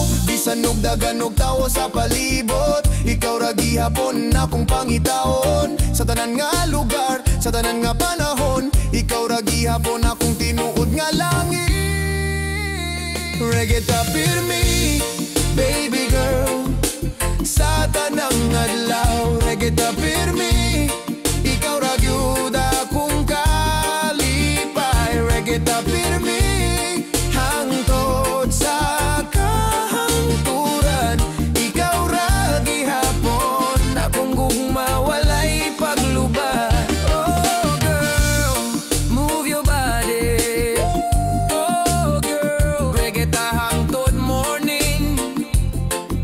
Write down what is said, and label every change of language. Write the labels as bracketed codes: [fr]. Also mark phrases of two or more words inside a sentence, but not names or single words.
[ceb] Bisan og dagan og tawo sa palibot, ikaw ra gihapon akong pangitaon. Sa tanan nga lugar, sa tanan nga panahon, ikaw ra gihapon akong tinuod nga langit. Reggae ta pirmi, [en] baby girl, [ceb] sa tanang adlaw. Reggae ta pirmi, ikaw ra gyud akong kalipay. Reggae ta pirmi, hangtod sa kahangturan. Ikaw ra gihapon akong gugma walay paglubad. [en] Oh girl, move your body. Oh girl, [ceb] reggae ta [en] hangtod morning.